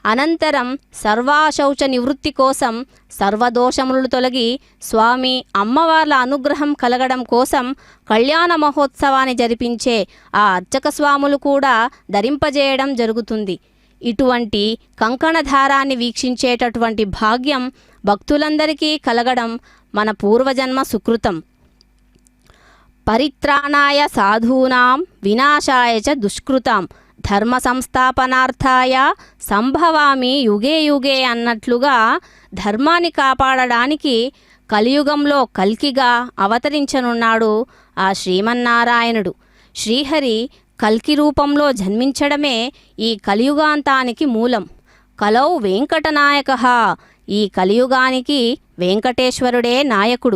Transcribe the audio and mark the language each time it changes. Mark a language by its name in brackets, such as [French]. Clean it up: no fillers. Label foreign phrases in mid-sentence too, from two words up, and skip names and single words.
[Telugu] అనంతరం సర్వాశౌచ నివృత్తి కోసం సర్వదోషములు తొలగి స్వామి అమ్మవార్ల అనుగ్రహం కలగడం కోసం కళ్యాణ మహోత్సవాన్ని జరిపించే ఆ అర్చక స్వాములు కూడా ధరింపజేయడం జరుగుతుంది. ఇటువంటి కంకణధారాన్ని వీక్షించేటటువంటి భాగ్యం భక్తులందరికీ కలగడం మన పూర్వజన్మ సుకృతం. [Sanskrit] परित्राणाय साधूनां विनाशाय च दुष्कृतां धर्म संस्थापनार्थाय सम्भवामि युगे युगे [Telugu] అన్నట్లుగా ధర్మాన్ని కాపాడడానికి కలియుగంలో కల్కిగా అవతరించనున్నాడు ఆ శ్రీమన్నారాయణుడు. శ్రీహరి కల్కి రూపంలో జన్మించడమే ఈ కలియుగాంతానికి మూలం. [Sanskrit] कलौ वेङ्कटनायकः, [Telugu] ఈ కలియుగానికి వెంకటేశ్వరుడే నాయకుడు.